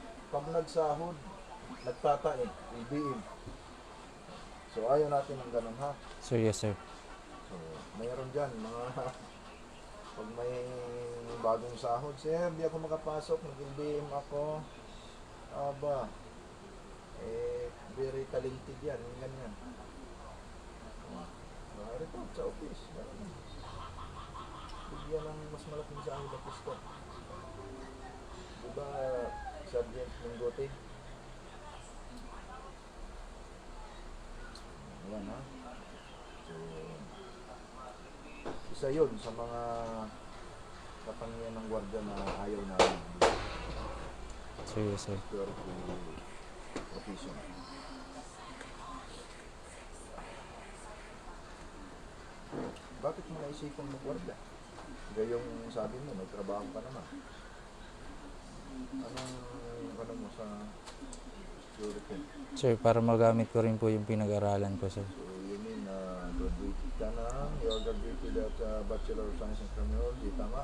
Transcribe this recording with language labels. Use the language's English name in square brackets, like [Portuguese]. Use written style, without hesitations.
[Filipino] Pag nagsahod, nagtatae, IBM. So ayaw natin ng ganun ha. [English] Sir, yes, sir. [Filipino] So mayroon dyan mga pag may bagong sahod, sir, di ako makapasok, nag-IBM ako. Aba, [English] very talented [Filipino] yan, ganyan. Report sa office. Bigyan ng mas malaking sahod na pusto. Diba, Sergeant Minggote? Ayan ha. So, isa yun sa mga katangian ng gwardiya na ayaw namin. [English] Sir, yes, sir. Security profession. [Filipino] Bakit mo naisipan mo gwardiya? Gayong sabi mo, may trabaho ka naman. Anong ano mo sa [English] security. [Filipino] Sir, para magamit ko rin po yung pinag-aralan ko, sir. [English] So, you mean graduated [Filipino] ka na? [English] You are graduated at Bachelor of Science in Criminology, [Filipino] tama?